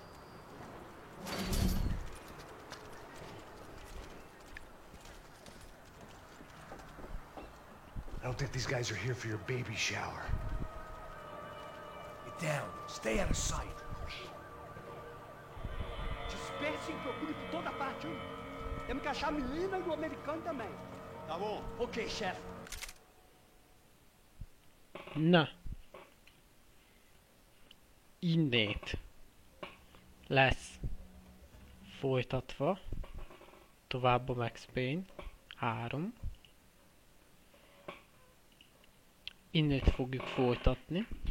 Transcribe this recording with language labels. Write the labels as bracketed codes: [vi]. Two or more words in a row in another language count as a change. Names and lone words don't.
[en] I don't think these guys are here for your baby shower. Get down. Stay out of sight. [pt] Disperse e procure por toda parte, hein? Temos que achar a menina e o americano também. Tá bom. Ok, chef. [hu] Na. Innét lesz folytatva tovább a Max Payne 3. Innét fogjuk folytatni.